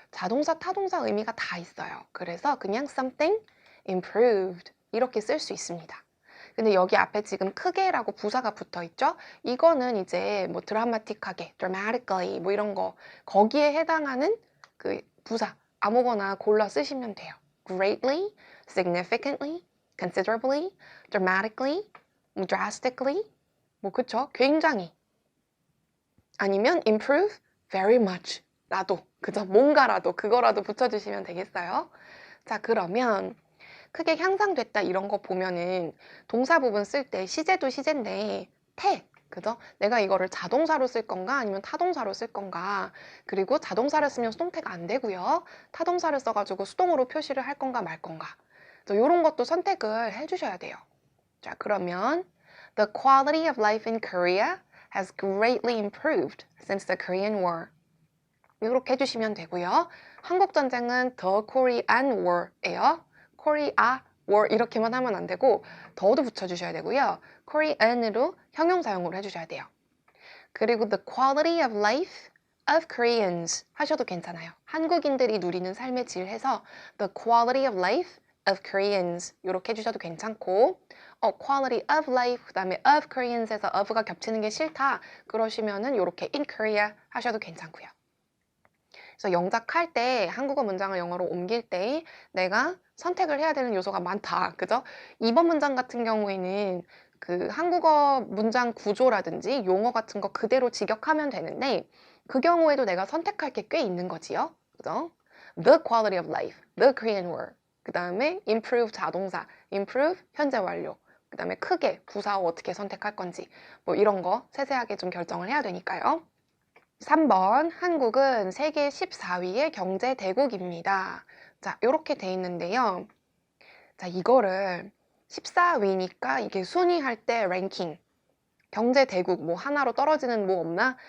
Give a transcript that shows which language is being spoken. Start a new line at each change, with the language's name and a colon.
Korean: 자동사, 타동사 의미가 다 있어요. 그래서 그냥
English: something improved
Korean: 이렇게 쓸 수 있습니다. 근데 여기 앞에 지금 크게라고 부사가 붙어 있죠? 이거는 이제 뭐 드라마틱하게, dramatically 뭐 이런 거 거기에 해당하는 그 부사 아무거나 골라 쓰시면 돼요.
English: greatly, significantly, considerably, dramatically, drastically,
Korean: 뭐 그쵸? 굉장히. 아니면
English: improve very much
Korean: 라도, 그죠? 뭔가라도, 그거라도 붙여주시면 되겠어요. 자, 그러면 크게 향상됐다 이런 거 보면은 동사 부분 쓸 때 시제도 시제인데 그죠? 내가 이거를 자동사로 쓸 건가 아니면 타동사로 쓸 건가, 그리고 자동사를 쓰면 수동태가 안 되고요. 타동사를 써가지고 수동으로 표시를 할 건가 말 건가, 이런 것도 선택을 해주셔야 돼요. 자, 그러면
English: The quality of life in Korea has greatly improved since the Korean War.
Korean: 이렇게 해주시면 되고요. 한국 전쟁은 The Korean War예요. Korea War 이렇게만 하면 안 되고 더도 붙여주셔야 되고요. Korean으로 형용사용으로 해주셔야 돼요. 그리고
English: The quality of life of Koreans
Korean: 하셔도 괜찮아요. 한국인들이 누리는 삶의 질 해서
English: The quality of life of Koreans
Korean: 이렇게 해주셔도 괜찮고, quality of life 그 다음에 of Koreans에서 of가 겹치는 게 싫다 그러시면은 이렇게 in Korea 하셔도 괜찮고요. 그래서 영작할 때 한국어 문장을 영어로 옮길 때 내가 선택을 해야 되는 요소가 많다. 그죠? 이번 문장 같은 경우에는 그 한국어 문장 구조라든지 용어 같은 거 그대로 직역하면 되는데 그 경우에도 내가 선택할 게 꽤 있는 거지요. 그죠?
English: The quality of life, the Korean war.
Korean: 그 다음에 improve 자동사, improve 현재 완료. 그 다음에 크게 부사 어떻게 선택할 건지 뭐 이런 거 세세하게 좀 결정을 해야 되니까요. 3번, 한국은 세계 14위의 경제 대국입니다. 자, 이렇게 돼 있는데요. 자, 이거를 14위니까 이게 순위할 때 랭킹, 경제 대국 뭐 하나로 떨어지는 뭐 없나?